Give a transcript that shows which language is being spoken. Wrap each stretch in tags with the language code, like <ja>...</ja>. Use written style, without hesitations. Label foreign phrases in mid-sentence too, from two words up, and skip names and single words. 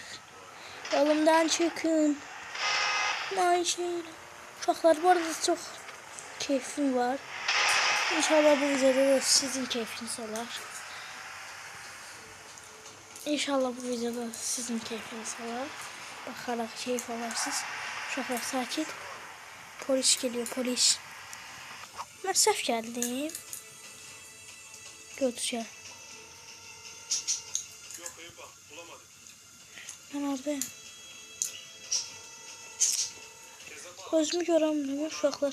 <tr>Yolumdan çıkın. Maşın.</tr> <az>Uşaqlar, bu arada çox keyfim var. İnşallah bu videoda da sizin keyfiniz olar. İnşallah bu videoda sizin keyfiniz olar.</az> <tr>Bakarak keyif alarsınız.</tr> <az>Uşaqlar, sakit.</az> <tr>Polis geliyor, polis. Ben səhv geldim. Götüreceğim. Yok eyvah, bulamadım. Ben oradayım. Özümü göremiyorum uşaqlar.</tr>